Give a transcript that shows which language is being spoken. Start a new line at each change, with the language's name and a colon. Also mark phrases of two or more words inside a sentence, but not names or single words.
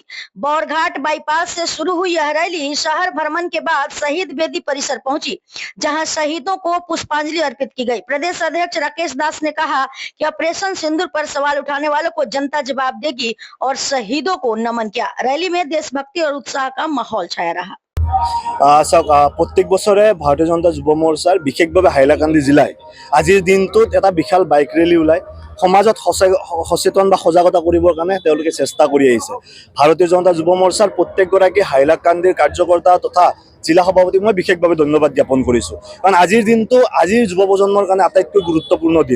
Hindi: बौरघाट बाईपास से शुरू हुई यह रैली शहर भ्रमण के बाद शहीद वेदी परिसर पहुंची, जहां शहीदों को पुष्पांजलि अर्पित की गई। प्रदेश अध्यक्ष राकेश दास ने कहा कि ऑपरेशन सिंदूर पर सवाल उठाने वालों को जनता जवाब देगी और शहीदों को नमन किया। रैली में देशभक्ति और उत्साह का माहौल छाया रहा।
Assamese: प्रत्येक बছৰে ভাৰতীয় জনতা যুৱ মৰ্চাৰ বিশেষভাৱে হাইলাকান্দি জিলায় আজিৰ দিনটোত এটা বিশাল বাইক ৰেলী ওলাই সমাজত সচেতন বা সজাগতা কৰিবৰ কাৰণে তেওঁলোকে চেষ্টা কৰি আহিছে। ভাৰতীয় জনতা যুৱ মৰ্চাৰ প্ৰত্যেকগৰাকী হাইলাকান্দিৰ কাৰ্যকৰ্তা তথা জিলা সভাপতিক মই বিশেষভাৱে ধন্যবাদ জ্ঞাপন কৰিছোঁ, কাৰণ আজিৰ দিনটো আজিৰ যুৱ প্ৰজন্মৰ কাৰণে আটাইতকৈ গুৰুত্বপূৰ্ণ দিন।